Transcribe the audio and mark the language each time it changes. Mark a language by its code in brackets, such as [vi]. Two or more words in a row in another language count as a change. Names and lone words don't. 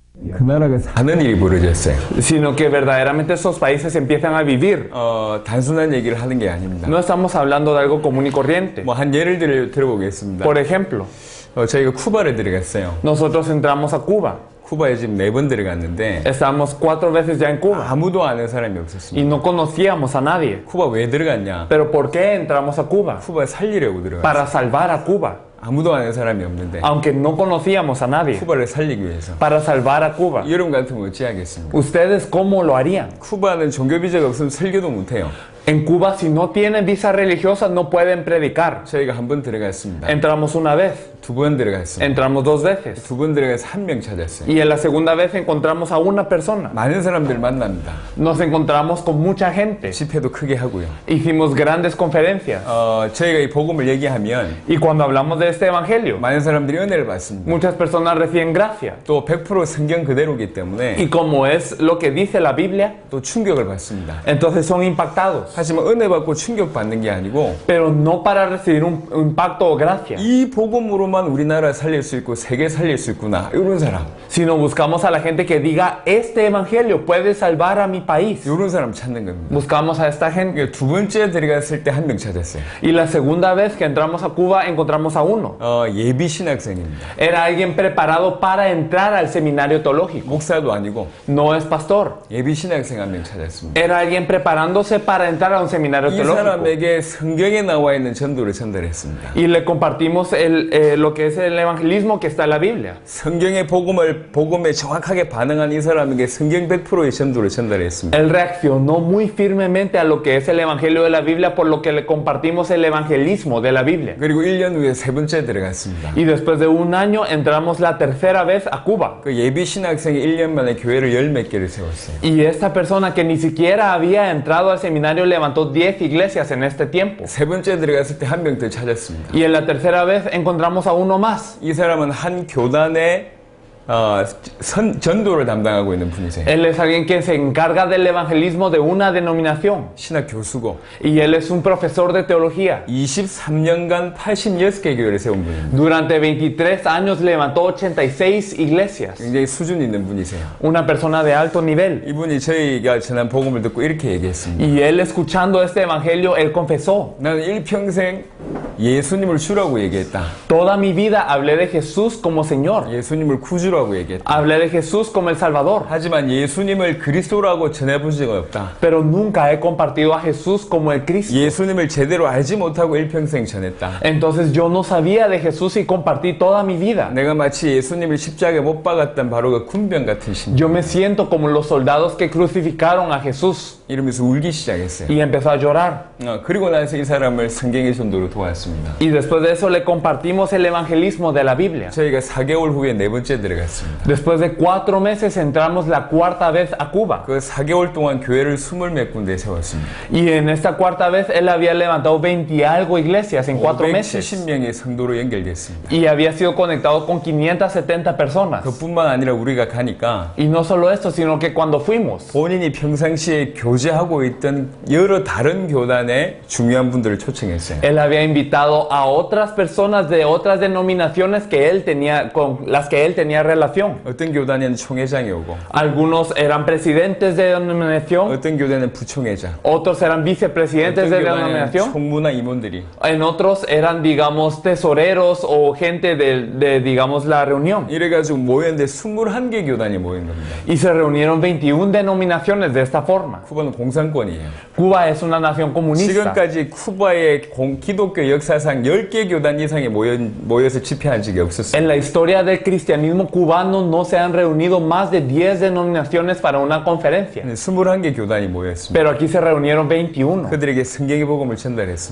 [ko] 그 나라가 사는 일이 벌어졌어요. [es] sino que verdaderamente esos países empiezan a vivir. [ko] 단순한 얘기를 하는 게 아닙니다. [es] No estamos hablando de algo común y corriente. [ko] 뭐 한 예를 들어보겠습니다. [es] Por ejemplo, [ko] 저희가 쿠바를 들어갔어요. [es] nosotros entramos a Cuba. [ko] 쿠바에 지금 4번 들어갔는데 [es] Estamos 4 veces ya en Cuba [ko] 아무도 아는 사람이 [es] y [ko] 없었습니다. [es] no conocíamos a nadie. [ko] 쿠바 왜 들어갔냐? [es] Pero ¿por qué entramos a Cuba? [ko] 쿠바 살리려고 들어갔어요. [es] Para salvar a Cuba. [ko] 아무도 아는 사람이 없는데 [es] Aunque no conocíamos a nadie. [ko] 쿠바를 살리기 위해서. [es] Para salvar a Cuba. [ko] 여러분 같으면 어찌 하겠습니까? [es] ¿Ustedes cómo lo harían? [ko] 쿠바는 종교 비자가 없으면 설교도 못해요. [es] En Cuba, si no tienen visa religiosa, no pueden predicar. [ko] 저희가 한 번 들어갔습니다. [es] Entramos una vez, [ko] 2번 들어갔습니다. [es] entramos 2 veces. [ko] 2번 들어가서 1명 찾았어요. [es] Y en la segunda vez encontramos a una persona. [ko] 많은 사람들 만납니다. [es] Nos encontramos con mucha gente. [ko] 집회도 크게 하고요. [es] Hicimos grandes conferencias. [ko] 저희가 이 복음을 얘기하면 [es] Y cuando hablamos de este evangelio, [ko] 많은 사람들이 은혜를 받습니다. [es] muchas personas reciben gracia. [ko] 또 100% 성경 그대로기 때문에 [es] Y como es lo que dice la Biblia, [ko] 또 충격을 받습니다. [es] entonces son impactados. [ko] 하지만 은혜 받고 충격 받는 게 아니고 [es] Pero no para recibir un impacto o gracia, [ko] 이 복음으로만 우리나라 살릴 수 있고 세계 살릴 수 있구나 이런 사람, [es] sino buscamos a la gente que diga, este evangelio puede salvar a mi país. [ko] 이런 사람 찾는 겁니다. [es] Buscamos a esta gente. [ko] 그러니까 2번째 들어갔을 때 1명 찾았어요. [es] Y la segunda vez que entramos a Cuba, encontramos a uno. [ko] 예비 신학생입니다. [es] Era alguien preparado para entrar al seminario teológico. [ko] 목사도 아니고 [es] No es pastor. [ko] 예비 신학생 1명 찾았습니다. [es] Era alguien preparándose para entrar a un seminario [ko] 이 [es] teológico. [ko] 사람에게 성경에 나와 있는 전도를 전달했습니다. [es] Y le compartimos lo que es el evangelismo que está en la Biblia. [ko] 성경의 복음에 정확하게 반응한 이 사람에게 성경 100%의 전도를 전달했습니다. [es] Él reaccionó muy firmemente a lo que es el evangelio de la Biblia, por lo que le compartimos el evangelismo de la Biblia. [ko] 그리고 1년 후에 3번째 들어갔습니다. [es] Y después de un año entramos la tercera vez a Cuba. [ko] 그 예비 신학생이 1년 만에 교회를 10몇 개를 세웠어요. [es] Y esta persona que ni siquiera había entrado al seminario levantó 10 iglesias en este tiempo. [ko] 3번째 들어갔을 때 1명 더 찾았습니다. [es] Y en la tercera vez encontramos a uno más. [ko] 이 사람은 한 교단의 전도를 담당하고 있는 분이세요. [es] Él es alguien que se encarga del evangelismo de una denominación. [ko] 신학 교수고 [es] Y él es un profesor de teología. [ko] 23년간 86개 교회를 세운 분입니다. [es] Durante 23 años levantó 86 iglesias. [ko] 굉장히 수준 있는 분이세요. [es] Una persona de alto nivel. [ko] 이분이 저희가 전한 복음을 듣고 이렇게 얘기했습니다. [es] Y él escuchando este evangelio, él confesó: [ko] 나는 일평생 예수님을 주라고 얘기했다. [es] toda mi vida hablé de Jesús como Señor. [ko] 예수님을 구주라고 얘기했다. [es] Hablé de Jesús como el Salvador. [ko] 하지만 예수님을 그리스도라고 전해본 적은 없다. [es] Pero nunca he compartido a Jesús como el Cristo. [ko] 예수님을 제대로 알지 못하고 일평생 전했다. [es] Entonces yo no sabía de Jesús y compartí toda mi vida. [ko] 내가 마치 예수님을 십자가에 못 박았던 바로 그 군병 같은 심정. [es] Yo me siento como los soldados que crucificaron a Jesús. [ko] 이러면서 울기 시작했어요. [es] Y empezó a llorar. [ko] 그리고 나서 이 사람을 성경의 전도로 도왔습니다. [es] Y después de eso le compartimos el evangelismo de la Biblia. [ko] 저희가 4개월 후에 4번째 들어갔습니다. [es] Después de 4 meses entramos la cuarta vez a Cuba. [ko] 그 4개월 동안 교회를 20몇 군데 세웠습니다. [es] Y en esta cuarta vez él había levantado 20 y algo iglesias en 4 meses. [ko] 570명의 성도로 연결됐습니다. [es] Y había sido conectado con 570 personas. [ko] 그뿐만 아니라 우리가 가니까 [es] Y no solo esto, sino que cuando fuimos, [ko] 본인이 평상시에 교제하고 있던 여러 다른 교단의 중요한 분들을 초청했어요. [es] él había invitado a otras personas de otras denominaciones que él tenía, con las que él tenía relación. [ko] 어떤 교단에는 총회장이 오고 [es] Algunos eran presidentes de denominación, [ko] 어떤 교단은 부총회장, [es] otros eran vicepresidentes [ko] 어떤 [es] de [ko] 교단에는 [es] denominación, [ko] 총무나 임원들이 [es] en otros eran, digamos, tesoreros o gente digamos, la reunión. [ko] 이래가지고 모였는데 21개 교단이 모인 겁니다. [es] Y se reunieron 21 denominaciones de esta forma. [ko] 쿠바는 공산권이에요. [es] Cuba es una nación comunista. [ko] 지금까지 쿠바의 기독교 역사상 10개 교단 이상이 모여서 집회한 적이 없었어요. [es] En la historia del cristianismo cubano no se han reunido más de 10 denominaciones para una conferencia. [ko] 21개 교단이 모였습니다. [es] Pero aquí se reunieron 21. [ko] 그들에게 성경의 복음을 전달했습니다.